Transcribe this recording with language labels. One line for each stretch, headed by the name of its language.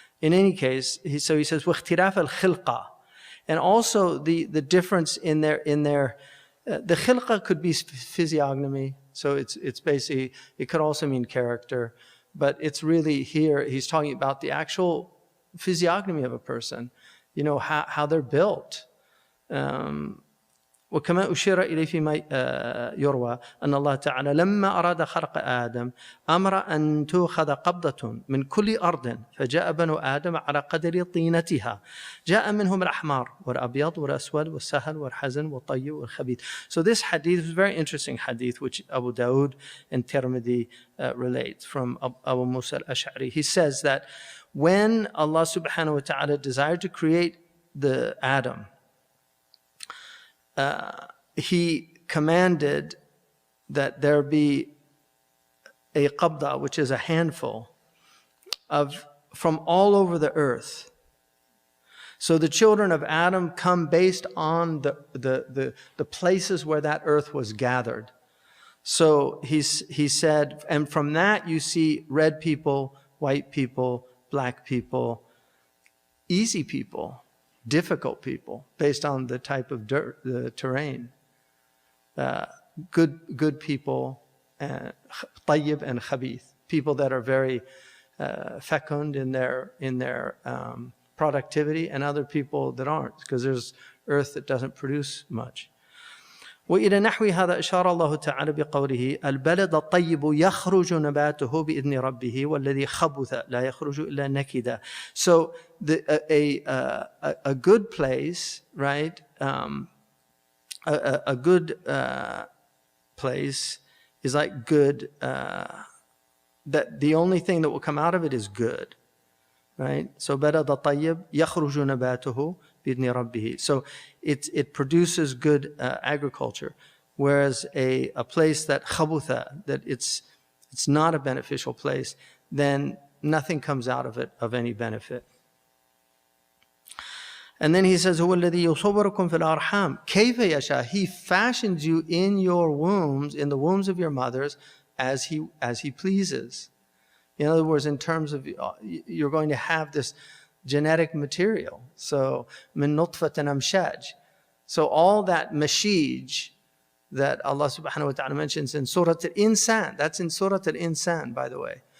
English: In any case, he says,
Arabic: وَاخْتِرَافَ الْخِلْقَةِ.
English: And also the difference in their the khilqa could be physiognomy. So it's basically, it could also mean character. But it's really here, he's talking about the actual physiognomy of a person. How they're built.
Arabic: وكما أشير إليه فيما يروى أن الله تعالى لما أراد خلق آدم أمر أن تؤخذ قبضة من كل أرض فجاء بنو آدم على قدر طينتها جاء منهم الأحمر والأبيض والأسود والسهل والحزن والطيب والخبيث.
English: So this hadith is a very interesting hadith which Abu Dawood and Tirmidhi relate from Abu Musa al-Ash'ari. He says that when Allah subhanahu wa ta'ala desired to create the Adam, He commanded that there be a qabda, which is a handful, from all over the earth. So the children of Adam come based on the places where that earth was gathered. So he said, and from that you see red people, white people, black people, easy people, difficult people, based on the type of dirt, the terrain. Good people, tayyib and khabith, people that are very fecund in their productivity, and other people that aren't, because there's earth that doesn't produce much.
Arabic: وإلى نحو هذا أشار الله تعالى بقوله البلد الطيب يخرج نباته بإذن ربه والذي خبث لا يخرج إلا نكدا.
English: So a good place, right? A good place is like good. That the only thing that will come out of it is good, right?
Arabic: So بلد الطيب يخرج نباته بإذن ربه.
English: So it produces good agriculture, whereas a place that khabutha, that it's not a beneficial place, then nothing comes out of it of any benefit. And then he says,
Arabic: هو الذي يصوركم في الأرحام كيف يشاء.
English: He fashions you in your wombs, in the wombs of your mothers, as he pleases. In other words, in terms of you're going to have this genetic material. So min nutfatin amshaj. So all that mashij that Allah subhanahu wa ta'ala mentions in Surah Al-Insan, that's in Surah Al-Insan, by the way.